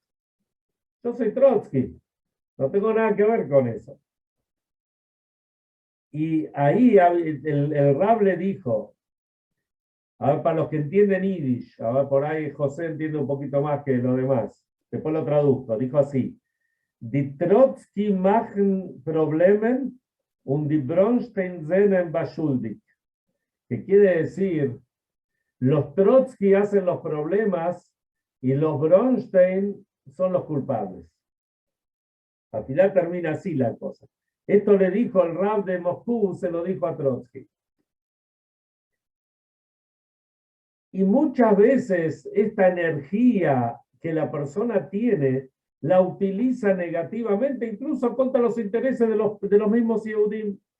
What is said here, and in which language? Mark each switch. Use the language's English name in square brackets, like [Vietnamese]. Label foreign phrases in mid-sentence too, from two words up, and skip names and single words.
[Spanish] Yo soy Trotsky, no tengo nada que ver con eso. Y ahí el rab le dijo, a ver, para los que entienden Yiddish, a ver, por ahí José entiende un poquito más que lo demás, después lo traduzco, dijo así, [Yiddish] די טראָצקי מאַכן פּראָבלעמען און די בראָנשטיין זענען באַשולדיקט. [Spanish] Que quiere decir, los Trotsky hacen los problemas y los Bronstein son los culpables. Al final termina así la cosa. Esto le dijo el rab de Moscú, se lo dijo a Trotsky. Y muchas veces esta energía que la persona tiene la utiliza negativamente, incluso contra los intereses de los mismos Yehudim.